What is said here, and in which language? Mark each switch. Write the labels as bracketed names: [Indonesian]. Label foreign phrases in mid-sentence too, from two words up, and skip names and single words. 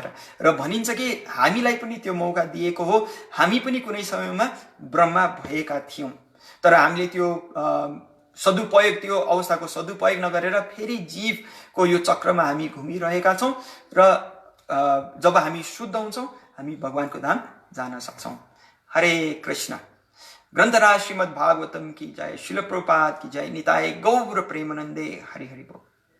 [Nepali] र भनिन्छ कि हामीलाई पनि त्यो मौका दिएको हो, हामी पनि कुनै समयमा ब्रह्मा भएका थियौँ, तर हामीले त्यो सदुपयोग, त्यो अवस्थाको सदुपयोग नगरेर फेरि जीवको यो चक्रमा हामी घुमिरहेका छौँ र जब हामी शुद्ध हुन्छौँ हामी भगवानको धाम जान सक्छौँ। हरे कृष्ण। [Hindi] ग्रन्थराज श्रीमद् भागवतम की जय, शिल प्रभुपाद की जय, निताय गौर प्रेमानंदे। [Bangla] हरि हरि बोल।